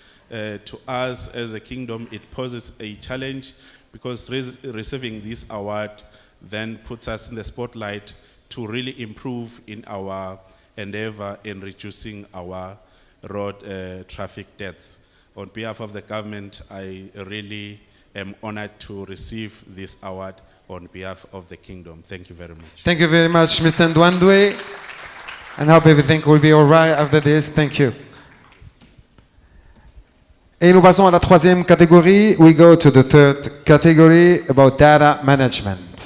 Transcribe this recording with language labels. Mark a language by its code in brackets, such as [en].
[en] To us as a kingdom, it poses a challenge because receiving this award then puts us in the spotlight to really improve in our endeavor in reducing our road traffic deaths. On behalf of the government, I really am honored to receive this award on behalf of the kingdom. Thank you very much. Thank you very much, Mr. Ndouandwe. And hope everything will be all right after this. Thank you. [fr] Et nous passons à la troisième catégorie. [en] We go to the third category about data management.